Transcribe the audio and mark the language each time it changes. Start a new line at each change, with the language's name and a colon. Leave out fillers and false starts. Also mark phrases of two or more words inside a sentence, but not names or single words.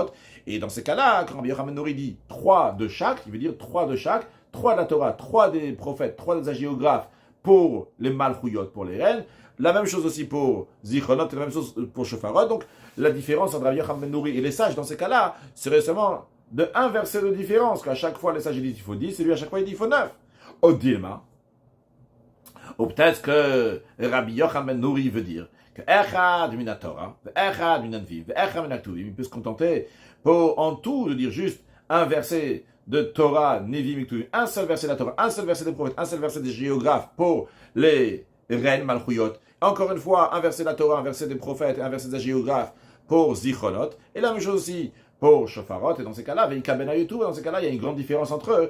French: Et dans ces cas-là, quand Rabbi Yochanan ben Douri dit 3 de chaque, il veut dire 3 de chaque, 3 de la Torah, 3 des prophètes, 3 des hagiographes pour les Malchuyot, pour les reines, La même chose aussi pour Zichronot, et la même chose pour Shofarot. Donc, la différence entre Rabbi Yochanan ben Nouri et les sages, dans ces cas-là, serait seulement de un verset de différence, qu'à chaque fois les sages disent qu'il faut 10, et lui à chaque fois il dit qu'il faut 9.
Aramaic: Au Dilma.
French: Ou peut-être que Rabbi Yochanan ben Nouri veut dire que
Hebrew: אחד מן התורה אחד מן הנביאים אחד מן הכתובים,
French: il peut se contenter pour en tout de dire juste un verset de
Hebrew: תורה נביאים כתובים,
French: un seul verset de la Torah, un seul verset des prophètes, un seul verset des géographes pour les reines Malchuyot. Encore une fois, un verset de la Torah, un verset des prophètes et un verset des géographes pour Zichronot. Et la même chose aussi pour Shofarot. Et dans ces cas-là,
Aramaic: ואיכא בינייהו,
French: dans ces cas-là, il y a une grande différence entre eux.